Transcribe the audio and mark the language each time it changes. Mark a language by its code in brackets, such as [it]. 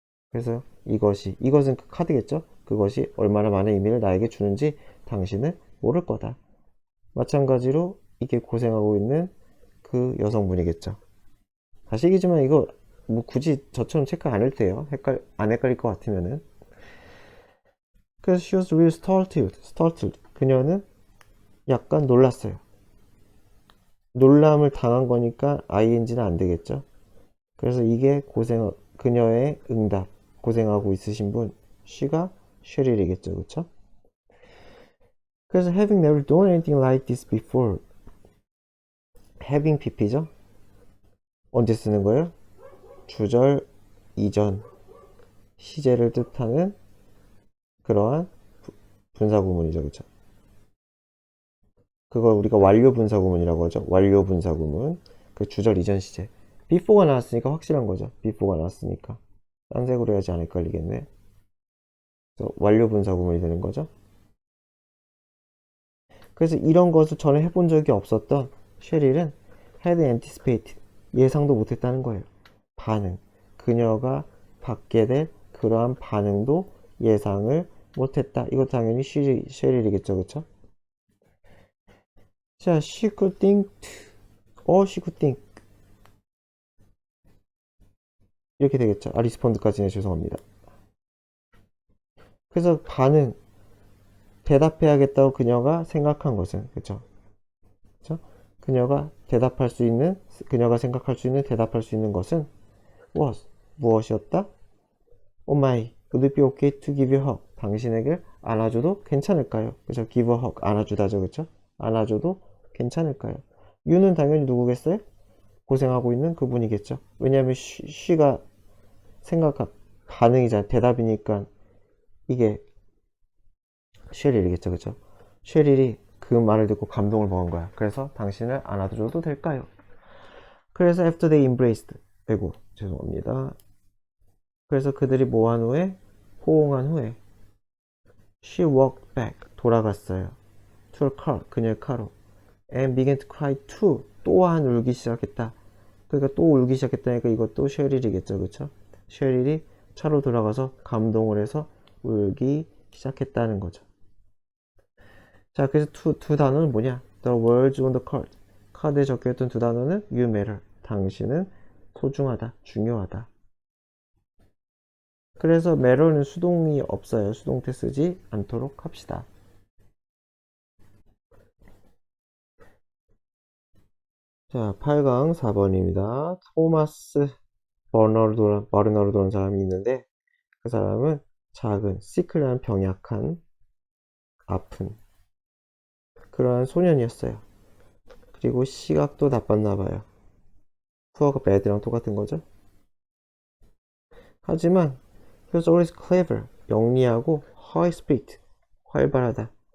[ko] 그래서 이것은 그 카드겠죠. 그것이 얼마나 많은 의미를 나에게 주는지 당신은 모를 거다. 마찬가지로 이게 고생하고 있는 그 여성분이겠죠. 다시 얘기지만 이거 뭐 굳이 저처럼 체크 안 해도 돼요. 안 헷갈릴 것 같으면은. 그래서 [en] she was really startled. [ko] 그녀는 약간 놀랐어요. 놀람을 당한 거니까 ing는 안 되겠죠. 그래서 이게 그녀의 응답, 고생하고 있으신 분, she가 쉐릴이겠죠. 그쵸? [en] 그래서 having never done anything like this before. [ko] having pp죠? 언제 쓰는 거예요? 주절 이전 시제를 뜻하는 그러한 분사구문이죠. 그쵸? 그걸 우리가 완료 분사구문이라고 하죠. 완료 분사구문. 그 주절 이전 시제. before가 나왔으니까 확실한 거죠. before가 나왔으니까. 딴 색으로 해야지 안 헷갈리겠네. 그래서 완료 분사구문이 되는 거죠. 그래서 이런 것을 전에 해본 적이 없었던 쉐릴은 [en] had anticipated. [ko] 예상도 못했다는 거예요. 반응. 그녀가 받게 될 그러한 반응도 예상을 못했다. 이거 당연히 쉐릴이겠죠. 그쵸? 자, [en] she could think, she could think. [ko] 이렇게 되겠죠. 리스폰드까지는 죄송합니다. 그래서 대답해야겠다고 그녀가 생각한 것은, 그쵸? 그쵸? 그녀가 생각할 수 있는 대답할 수 있는 것은 was 무엇이었다? [en] Oh my, would it be okay to give you a hug? [ko] 당신에게 안아줘도 괜찮을까요? 그죠? give a hug, 안아주다죠, 그쵸? 안아줘도 괜찮을까요? you는 당연히 누구겠어요? 고생하고 있는 그분이겠죠. 왜냐하면 she가 반응이잖아. 대답이니까 이게 쉐릴이겠죠, 그쵸? 쉐릴이 그 말을 듣고 감동을 먹은 거야. 그래서 당신을 안아줘도 될까요? 그래서 [en] after they embraced, [ko] 아이고 죄송합니다. 그래서 그들이 뭐한 후에 호응한 후에 [en] she walked back [ko] 돌아갔어요. [en] to her car [ko] 그녀의 카로 [en] and began to cry too [ko] 또한 울기 시작했다. 그러니까 또 울기 시작했다니까 이것도 쉐릴이겠죠, 그쵸? 쉐릴이 차로 돌아가서 감동을 해서 울기 시작했다는 거죠. 자, 그래서 두 단어는 뭐냐? [en] The words on the card. [ko] 카드에 적혀있던 두 단어는 [en] you matter. [ko] 당신은 소중하다, 중요하다. 그래서 matter는 수동이 없어요. 수동태 쓰지 않도록 합시다. 자, 8강 4번입니다. 토마스 버너르도라는 사람이 있는데 그 사람은 작은 시클이라는 병약한 아픈 그러한 소년이었어요. 그리고 시각도 나빴나 봐요. 푸어가 bad랑 똑같은 거죠. 하지만 [en] he was always clever, [ko] 영리하고 [en] high-spirited, [ko] 활발하다.